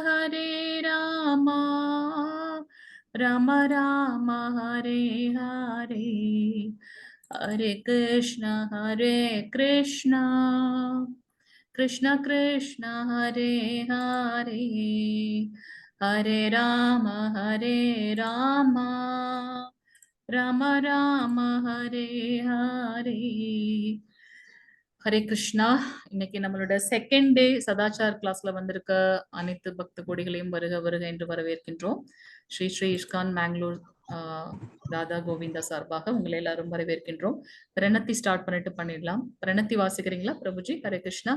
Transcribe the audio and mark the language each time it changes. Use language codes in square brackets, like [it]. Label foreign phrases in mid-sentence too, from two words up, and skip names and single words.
[sa] राम राम हरे हरे हरे कृष्ण कृष्ण कृष्ण हरे हरे हरे राम राम राम हरे हरे ஹரே கிருஷ்ணா. [ta] இன்னைக்கு நம்மளோட [en] second day [ta] சதாச்சார் கிளாஸ்ல வந்திருக்க அனைத்து பக்த கொடிகளையும் வருக வருக என்று வரவேற்கின்றோம். ஸ்ரீ ஸ்ரீ இஸ்கான் மேங்களூர் ராதா கோவிந்தா சார்பாக உங்களை எல்லாரும் வரவேற்கின்றோம். பிரணத்தி ஸ்டார்ட் பண்ணிடலாம். பிரணத்தி வாசிக்கிறீங்களா பிரபுஜி? ஹரே கிருஷ்ணா.